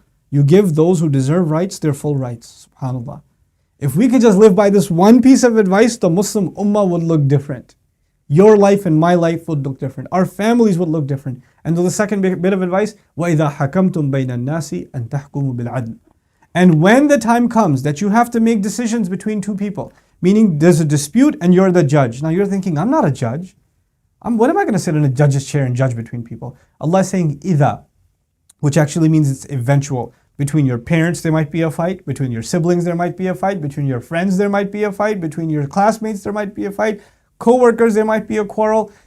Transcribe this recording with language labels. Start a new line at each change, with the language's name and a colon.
English: You give those who deserve rights their full rights. SubhanAllah. If we could just live by this one piece of advice, the Muslim ummah would look different. Your life and my life would look different. Our families would look different. And the second bit of advice,
Arabic: وَإِذَا حَكَمْتُمْ بَيْنَ النَّاسِ أَن تَحْكُمُوا بِالْعَدْلِ.
English: And when the time comes that you have to make decisions between two people, meaning there's a dispute and you're the judge. Now you're thinking, I'm not a judge. What am I going to sit in a judge's chair and judge between people? Allah is saying إِذَا, which actually means it's eventual. Between your parents there might be a fight, between your siblings there might be a fight, between your friends there might be a fight, between your classmates there might be a fight, co-workers there might be a quarrel.